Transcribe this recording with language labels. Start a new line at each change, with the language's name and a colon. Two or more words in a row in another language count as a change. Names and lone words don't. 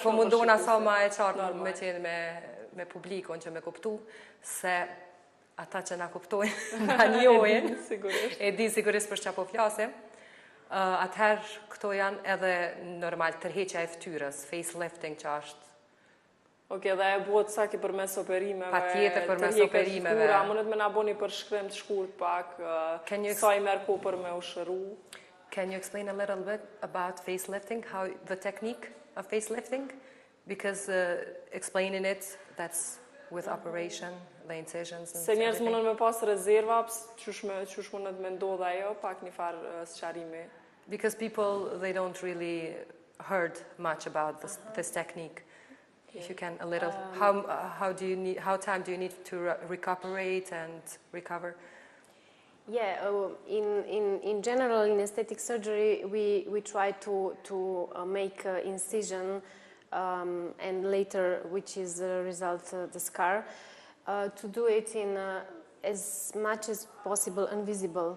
Albanian: Po mundona sa më e qartë me qenë me publikun që me kuptu se ata që na kuptojnë, na njohin, e di sigurisht për çfarë po flasim. Atëherë këto janë edhe normal tërheqja e fytyrës, facelifting që është. Okej, dhe e bëhet saki përmes operimeve. Patjetër përmes operimeve. Mundet me na bëni për shkrim të shkurt pak, sa i merr kohë për me u shëru.
English: Can you explain a little bit about facelifting, how the technique of facelifting? Because explaining it, that's with operation, the incisions and
Albanian: se njerëz mundon me pas rezerva, çush mundet me ndodh ajo, pak një farë sqarimi.
English: Because people, they don't really heard much about this technique. If you can a little, how time do you need to recuperate and recover? Yeah, in general, in aesthetic surgery, we try to make incision and later, which is the result, the scar, to do it in as much as possible invisible.